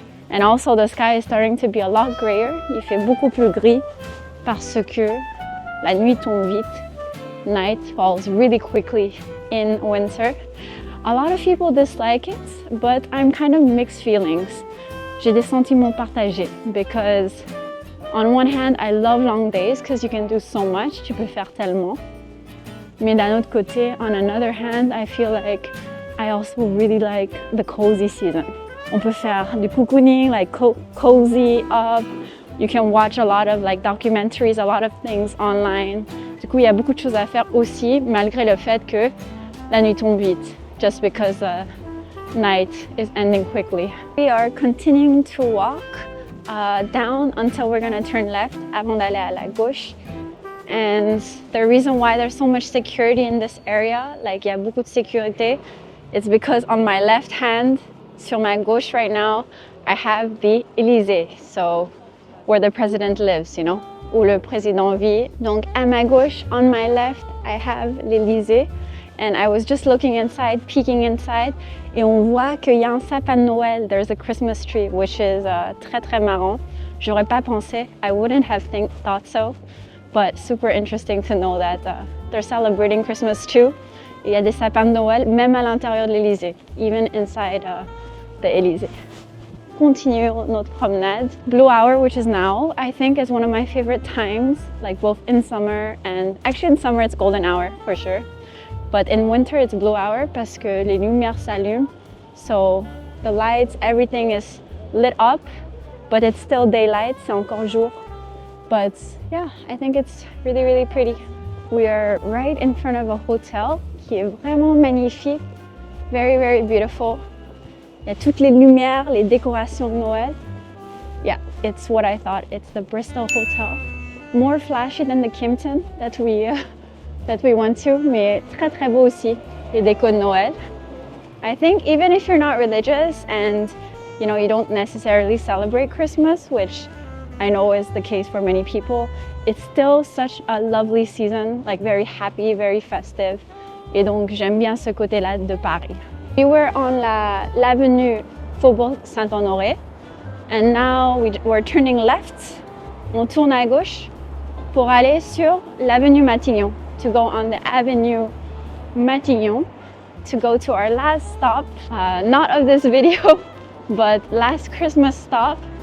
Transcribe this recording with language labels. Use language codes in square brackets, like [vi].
[en] And also the sky is starting to be a lot grayer. [fr] Il fait beaucoup plus gris parce que la nuit tombe vite. [en] Night falls really quickly in winter. A lot of people dislike it, but I'm kind of mixed feelings. [fr] J'ai des sentiments partagés [en] because on one hand, I love long days because you can do so much, [fr] tu peux faire tellement. Mais d'un autre côté, [en] on another hand, I feel like I also really like the cozy season. [fr] On peut faire du cocooning, [en] like cozy up. You can watch a lot of like documentaries, a lot of things online. [fr] Du coup, il y a beaucoup de choses à faire aussi, malgré le fait que la nuit tombe vite, [en] just because the night is ending quickly. We are continuing to walk down until we're gonna turn left [fr] avant d'aller à la gauche. [en] And the reason why there's so much security in this area, like [fr] il y a beaucoup de sécurité, [en] it's because on my left hand, [fr] sur ma gauche [en] right now, I have the Elysée, so where the president lives, you know, [fr] où le président vit. Donc à ma gauche, [en] on my left, I have l'Elysée. and I was just looking inside, peeking inside, [fr] et on voit qu'il y a un sapin de Noël. [en] There's a Christmas tree, which is [fr] très très marrant. J'aurais pas pensé. [en] I wouldn't have thought so, but super interesting to know that they're celebrating Christmas too. [fr] Il y a des sapins de Noël, même à l'intérieur de l'Elysée, [en] even inside the Elysée. [fr] Continuons notre promenade. [en] Blue hour, which is now, I think is one of my favorite times, like both in summer and actually in summer it's golden hour for sure. But in winter it's blue hour [fr] parce que les lumières s'allument. [en] So the lights, everything is lit up, but it's still daylight, [fr] c'est encore jour. [en] But yeah, I think it's really, really pretty. We are right in front of a hotel [fr] qui est vraiment magnifique, [en] very, very beautiful. [fr] Il y a toutes les lumières, les décorations de Noël. [en] Yeah, it's what I thought. It's the Bristol Hotel. More flashy than the Kimpton that we went to, [fr] mais très très beau aussi, les décos de Noël. [en] I think even if you're not religious and you know you don't necessarily celebrate Christmas, which I know is the case for many people, it's still such a lovely season, like very happy, very festive. [fr] Et donc j'aime bien ce côté-là de Paris. [en] We were on l'avenue Faubourg Saint-Honoré, and now we're turning left. [fr] On tourne à gauche pour aller sur l'avenue Matignon, [en] to go on the avenue Matignon, to go to our last stop, not of this video, but last Christmas stop.